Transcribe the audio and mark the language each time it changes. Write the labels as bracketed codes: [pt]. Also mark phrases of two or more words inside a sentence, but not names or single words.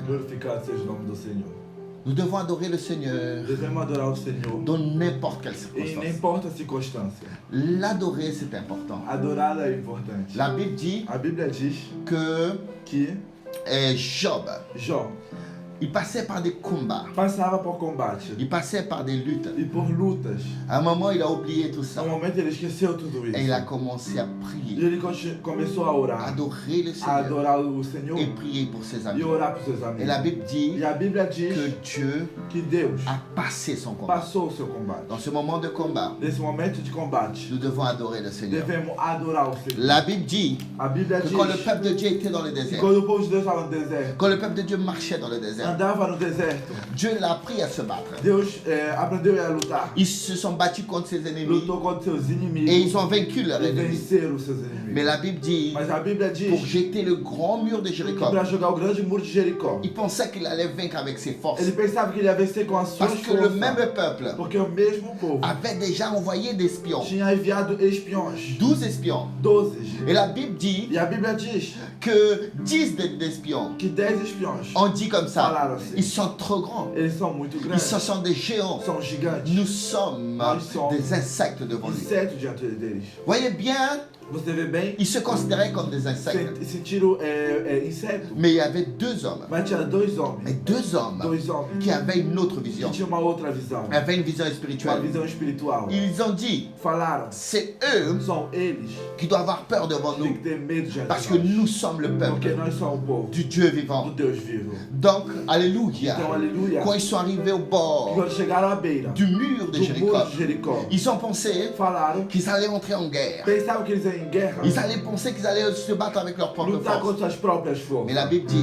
[pt] Glorificado seja o nome do Senhor. [fr] Nous devons adorer le Seigneur [pt] Devemos adorar o Senhor [fr] dans n'importe quelle [pt] em [fr] circonstance. [pt] n'importe a circunstância. [fr] L'adorer, c'est important. [pt] Adorá-lo é importante. [fr] La Bible dit [pt] A Bíblia diz [fr] que [pt] que [fr] Job, [pt] Jó [fr] il passait par des combats, [pt] passava por combate [fr] il passait par des luttes. [pt] e por lutas. [fr] À un moment, il a oublié tout ça [pt] No momento ele esqueceu tudo [fr] et [pt] isso. [fr] il a commencé à [pt] E [fr] prier, [pt] ele começou a orar, [fr] adorer le [pt] a [fr] Seigneur [pt] adorar o Senhor [fr] et prier pour ses amis. [pt] e orar por seus [fr] Et la [pt] amigos. [fr] Bible dit [pt] E a Bíblia diz [fr] que Dieu [pt] que Deus [fr] a passé son combat. [pt] passou o seu combate. [fr] Dans ce moment de combat, [pt] Nesse momento de combate, [fr] nous devons adorer le Seigneur. [pt] devemos adorar o Senhor. [fr] La Bible dit [pt] A Bíblia [fr] que [pt] diz [fr] quand le peuple de Dieu était dans le [pt] que [fr] désert, [pt] quando o povo de Deus estava no deserto, [fr] quand le peuple de Dieu marchait dans le désert, [pt] andava no deserto, [fr] Dieu l'a appris à se battre. [pt] Deus aprendeu a lutar. [fr] Ils se sont battus contre ses ennemis [pt] Lutou contra seus [fr] et [pt] inimigos [fr] ils ont vaincu leurs [pt] e [fr] ennemis. [pt] venceram os seus inimigos. [fr] Mais la Bible dit, [pt] Mas a Bíblia diz [fr] pour jeter le grand mur de [pt] que [fr] Jéricho, [pt] para jogar o grande muro de Jericó, [fr] il pensait qu'il allait vaincre avec ses forces. [pt] ele pensava que ele ia vencer com as suas [fr] Parce que le [pt] forças. [fr] même peuple [pt] Porque o mesmo povo [fr] avait déjà envoyé des espions, [pt] tinha enviado espiões, [fr] 12 espions. [pt] 12. [fr] Et la Bible dit [pt] E a Bíblia diz [fr] que 10 d'espions [pt] que 10 espiões [fr] ont dit comme ça, [pt] falaram assim: [fr] ils sont trop grands, [pt] eles são muito [fr] ils [pt] grandes, [fr] sont des géants, [pt] são gigantes, [fr] nous sommes des insectes devant lui. [pt] insetos diante deles. [fr] Voyez bien, [pt] Você vê bem? [fr] ils se considéraient comme des insectes. [pt] Sentiram inseto. [fr] Mais il y avait deux hommes, [pt] Mas tinha dois [fr] et [pt] homens, [fr] deux hommes [pt] dois homens [fr] qui avaient une autre [pt] que [fr] vision, [pt] tinham uma outra visão, [fr] avaient une vision [pt] uma [fr] spirituelle. [pt] visão espiritual. [fr] Ils ont dit, [pt] Falaram: [fr] c'est eux [pt] são eles [fr] qui doivent avoir peur devant [pt] que têm [fr] nous, [pt] que ter medo diante [fr] parce [pt] de [fr] que [pt] nós. [fr] nous sommes le [pt] Porque [fr] peuple [pt] nós somos o povo [fr] du Dieu vivant. [pt] do Deus vivo. [fr] Donc, alléluia. [pt] Então, aleluia. [fr] Quand ils sont arrivés au bord [pt] Quando chegaram à beira [fr] du mur de [pt] do [fr] Jéricho, [pt] muro de Jericó, [fr] ils ont pensé [pt] falaram, [fr] qu'ils allaient entrer en guerre. [pt] pensavam que eles iam em guerra, [fr] Ils allaient penser qu'ils allaient se battre avec leurs propres [pt] lutar [fr] forces. [pt] contra suas próprias forças. [fr] Mais la Bible dit